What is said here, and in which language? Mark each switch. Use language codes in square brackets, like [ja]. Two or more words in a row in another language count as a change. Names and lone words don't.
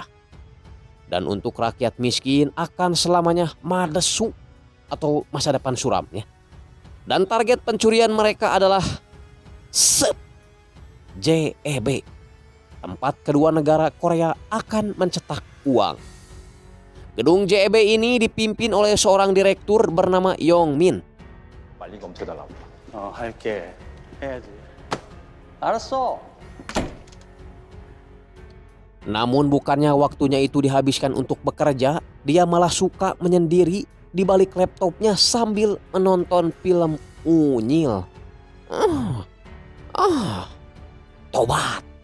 [id] Dan untuk rakyat miskin akan selamanya madesu atau masa depan suram ya. Dan target pencurian mereka adalah JEB. Tempat kedua negara Korea akan mencetak uang. Gedung JEB ini dipimpin oleh seorang direktur bernama Yong Min. [ko] 빨리 검토해달라고. 할게. 해야지. 알았어. [id] Namun bukannya waktunya itu dihabiskan untuk bekerja, dia malah suka menyendiri di balik laptopnya sambil menonton film unyil. Tobat.